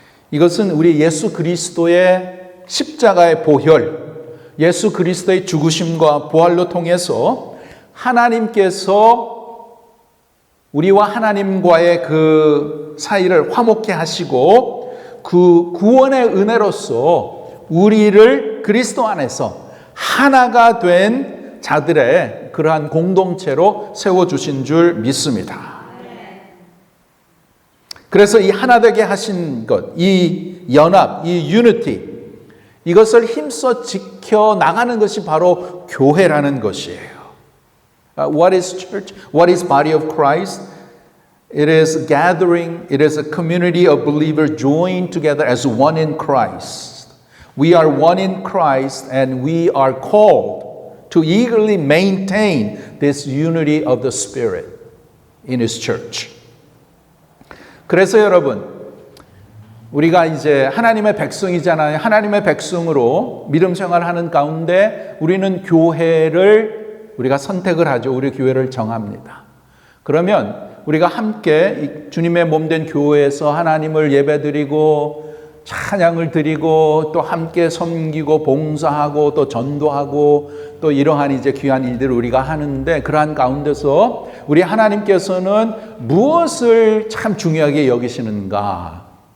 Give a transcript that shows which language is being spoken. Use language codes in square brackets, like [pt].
[ko] 이것은 우리 예수 그리스도의 십자가의 보혈, 예수 그리스도의 죽으심과 부활로 통해서 하나님께서 우리와 하나님과의 그 사이를 화목케 하시고 그 구원의 은혜로서 우리를 그리스도 안에서 하나가 된 자들의 그러한 공동체로 세워주신 줄 믿습니다. 그래서 이 하나 되게 하신 것, 이 연합, 이 유니티, 이것을 힘써 지켜나가는 것이 바로 교회라는 것이에요. [en] What is church? What is body of Christ? It is gathering, it is a community of believers joined together as one in Christ. We are one in Christ and we are called to eagerly maintain this unity of the Spirit in His church. [ko] 그래서 여러분, 우리가 이제 하나님의 백성이잖아요. 하나님의 백성으로 믿음 생활하는 가운데 우리는 교회를 우리가 선택을 하죠. 우리 교회를 정합니다. 그러면 우리가 함께 주님의 몸된 교회에서 하나님을 예배드리고 찬양을 드리고 또 함께 섬기고 봉사하고 또 전도하고 또 이러한 이제 귀한 일들을 우리가 하는데 그러한 가운데서 우리 하나님께서는 무엇을 참 중요하게 여기시는가?